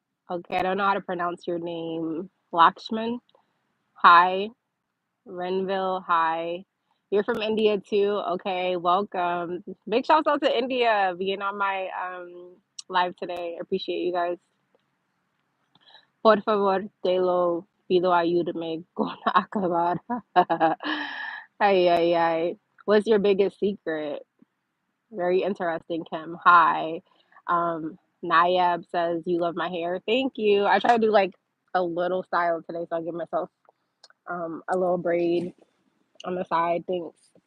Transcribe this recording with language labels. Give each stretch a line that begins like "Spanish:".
English: Okay, I don't know how to pronounce your name. Lakshman? Hi. Renville, hi. You're from India too? Okay, welcome. Big shouts out to India being on my live today. Appreciate you guys.
Spanish: Por favor, te lo pido, ayúdame con acabar. Ay, ay, ay.
English: What's your biggest secret? Very interesting, Kim. Hi. Nayab says you love my hair. Thank you. I try to do like a little style today, so I give myself a little braid on the side. Thanks.